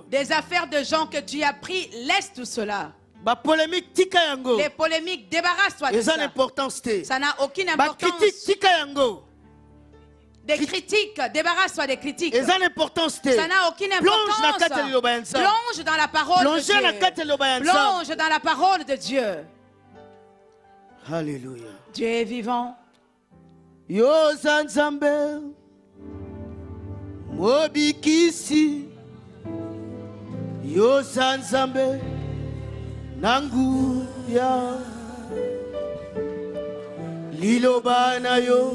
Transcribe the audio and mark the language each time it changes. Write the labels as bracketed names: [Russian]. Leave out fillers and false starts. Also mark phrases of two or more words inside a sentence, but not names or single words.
[French] Des affaires de gens que tu as pris, laisse tout cela. [Lingala] Ba polémique tika yango. [French] Les polémiques, débarrasse-toi de [Lingala] Eza [French] ça. [Lingala] l'importance te. [French] Ça n'a aucune [Lingala] Ba [French] importance. [Lingala] critique tika yango. [French] Des critiques, débarrasse-toi des critiques. [Lingala] Eza l'importance te. [French] Ça n'a aucune [Lingala] Plonge na kati ya [French] importance. [Lingala] liloba ya Nzambe. [French] Plonge dans la parole de [Lingala] Plongez na kati ya [French] Dieu. [Lingala] liloba ya Nzambe. [French] Plonge dans la parole de Dieu. Alléluia. Dieu est vivant. [Lingala] Yo za Nzambe. Mobikisi. Yo za Nzambe. Nanguya. Liloba na yo.